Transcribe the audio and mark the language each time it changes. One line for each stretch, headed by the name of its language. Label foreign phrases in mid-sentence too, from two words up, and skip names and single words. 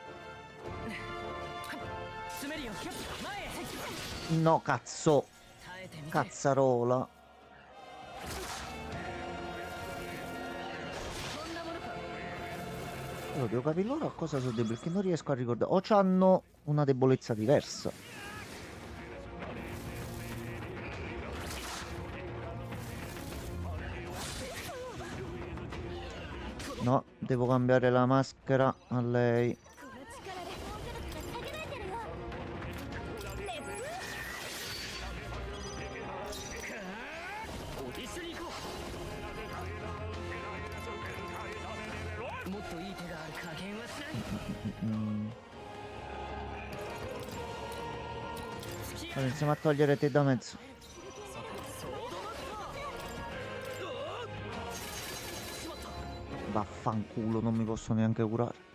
Japanese: 詰めるよ前へ
Italian: No, cazzo.
Japanese: 耐えてみて
Italian: Cazzarola.
Japanese: こんなものか
Italian: Allora, devo capire loro a cosa sono deboli, perché non riesco a ricordare. O c'hanno una debolezza diversa. No, devo cambiare la maschera a lei.
Japanese: この力で防御力が下げられてるよ一緒に行こうもっといい手がある加減はしない Mm.
Italian: Allora, iniziamo a togliere te da mezzo. Vaffanculo, non mi posso neanche curare.